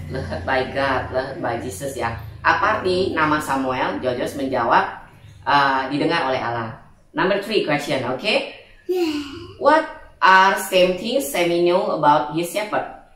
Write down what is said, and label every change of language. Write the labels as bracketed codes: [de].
[en] Loved by God, loved by Jesus ya. [id] Apa arti nama Samuel? Jojos menjawab, didengar oleh Allah. [en] Number 3 question, okay? Yeah. What are same things Sammy know about his shepherd?